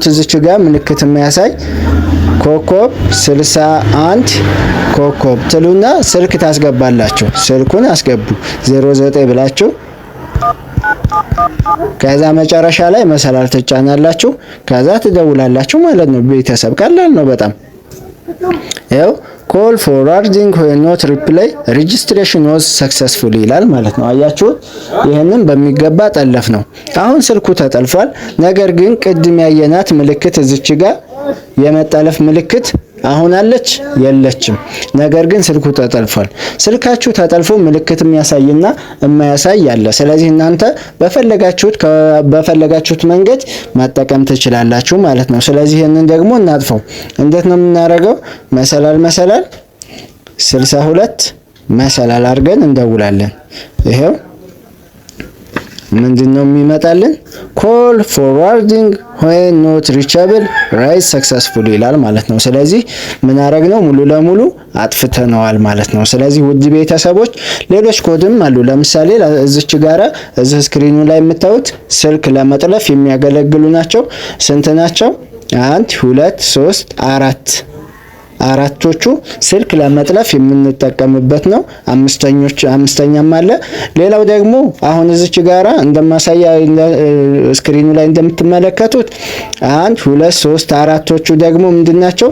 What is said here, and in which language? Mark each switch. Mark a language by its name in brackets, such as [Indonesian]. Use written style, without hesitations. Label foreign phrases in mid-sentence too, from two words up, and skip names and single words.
[Amharic] እዚች ጋር ምልክት የማያሳይ ኮከብ 61 ኮከብ ትሉና ስልክ ታስገባላችሁ። ስልኩን አስገቡ 09 ብላችሁ ከዛ መጨረሻ ላይ መሰላል ትጫናላችሁ። ከዛ ትደውላላችሁ ማለት ነው። ቤተሰብ ቀላል ነው በጣም። ያው [English] call forwarding when not reply registration was successful [Amharic] ይላል ማለት ነው። አያችሁት? ይሄንን በሚገባ ጠለፍ ነው። አሁን ስልኩ ተጠልፏል። ነገር ግን ቅድም ያየናት ምልክት እዚች ጋር የመጠለፍ ምልክት አሁን አለች የለችም። ነገር ግን ስልኩ ተጠልፏል። ስልካችሁ ተጠልፎ ምልክት የሚያሳይና የማያሳይ አለ። ስለዚህ እናንተ በፈለጋችሁት መንገድ መጠቀም ትችላላችሁ ማለት ነው። ስለዚህ ይሄንን ደግሞ እናጥፈው። እንዴት ነው የምናደርገው? መሰላል 62 መሰላል አድርገን እንደውላለን። ይሄው ምንድነው የሚመጣልን? [English] call forwarding when not reachable rise successful [Amharic] ይላል ማለት ነው። ስለዚህ ምን አረግነው? ሙሉ ለሙሉ አጥፍተነዋል ማለት ነው። ስለዚህ ውድ ቤተሰቦች ሌሎች ኮድም አሉ። ለምሳሌ እዚች ጋራ እዚህ ስክሪኑ ላይ የምታዩት ስልክ ለመጥለፍ የሚያገለግሉ ናቸው። ስንት ናቸው? 1 2 3 4 አራቶቹ ስልክ ለመጥለፍ የምንጠቀምበት ነው። አምስተኛም አለ። ሌላው ደግሞ አሁን እዚች ጋራ እንደማሳያ ስክሪኑ ላይ እንደምትመለከቱት 1 2 3 አራቶቹ ደግሞ ምንድናቸው?